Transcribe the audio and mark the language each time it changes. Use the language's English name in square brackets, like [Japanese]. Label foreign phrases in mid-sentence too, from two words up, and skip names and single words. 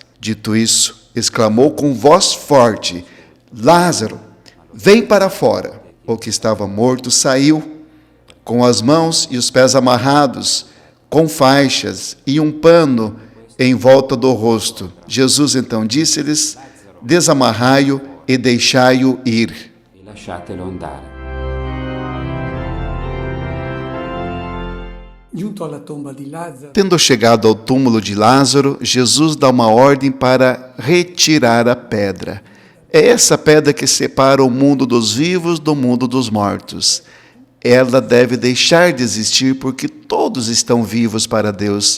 [Portuguese] Dito isso, exclamou com voz forte: Lázaro, vem para fora. O que estava morto saiu, com as mãos e os pés amarrados, com faixas e um pano em volta do rosto. Jesus então disse-lhes: desamarrai-o e deixai-o ir. [Italian] e lasciatelo andare. Giunto alla tomba di Lazzaro, [Portuguese] Tendo chegado ao túmulo de Lázaro, Jesus dá uma ordem para retirar a pedra. É essa pedra que separa o mundo dos vivos do mundo dos mortos. Ela deve deixar de existir porque todos estão vivos para Deus.